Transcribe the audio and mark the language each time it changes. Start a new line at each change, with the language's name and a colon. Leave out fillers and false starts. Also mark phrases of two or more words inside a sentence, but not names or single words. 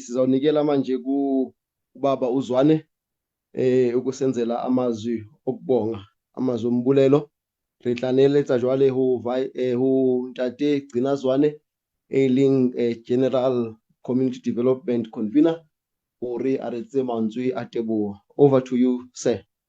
Zulu: Sizawunikela manje kubaba uZwane ukusenzela amazwi okubonga, amazwi ombulelo.
Southern Sotho: Re tla neeletsa jwale ho Ntate Gcinazwane, e leng
English: General Community Development Convener,
Southern Sotho: hore a re tse mantswe a teboho.
English: Over to you, sir.